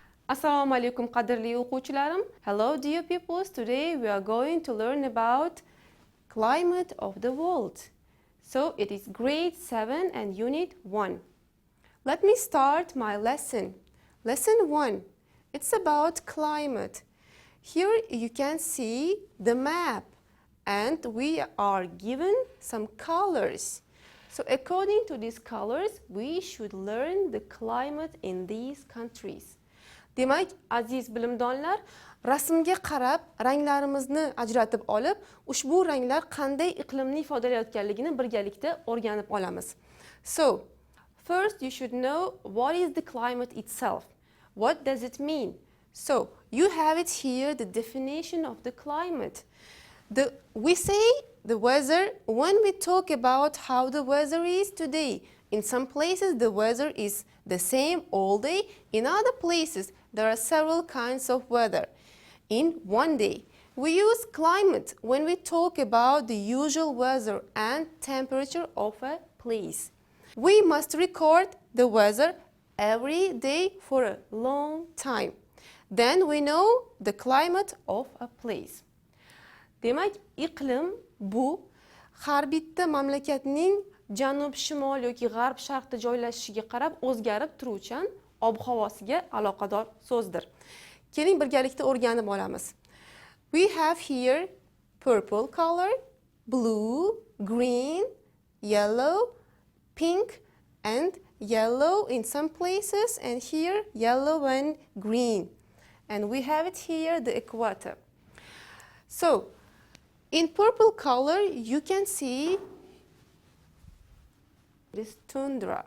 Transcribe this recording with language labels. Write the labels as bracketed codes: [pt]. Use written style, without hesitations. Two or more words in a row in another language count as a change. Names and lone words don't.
[uz] Assalomu alaykum qadrli o'quvchilarim. [en] Hello dear peoples. Today we are going to learn about climate of the world. So it is grade 7 and unit 1. Let me start my lesson. Lesson 1. It's about climate. Here you can see the map and we are given some colors. So according to these colors, we should learn the climate in these countries. [uz] Demak, aziz bilimdonlar, rasmga qarab ranglarimizni ajratib olib, ushbu ranglar qanday iqlimni ifodalayotganligini birgalikda o'rganib olamiz. [en] So, first you should know what is the climate itself. What does it mean? So, you have it here, the definition of the climate. We say the weather when we talk about how the weather is today. In some places the weather is the same all day. In other places there are several kinds of weather in one day. We use climate when we talk about the usual weather and temperature of a place. We must record the weather every day for a long time. Then we know the climate of a place. [uz] Demak, iqlim bu har bitta mamlakatning janub, shimol yoki g'arb, sharqda joylashishiga qarab o'zgarib turuvchan ob-havosiga aloqador so'zdir. Keling birgalikda o'rganib olamiz. [en] We have here purple color, blue, green, yellow, pink and yellow in some places, and here yellow and green. And we have it here, the equator. So, in purple color, you can see this tundra.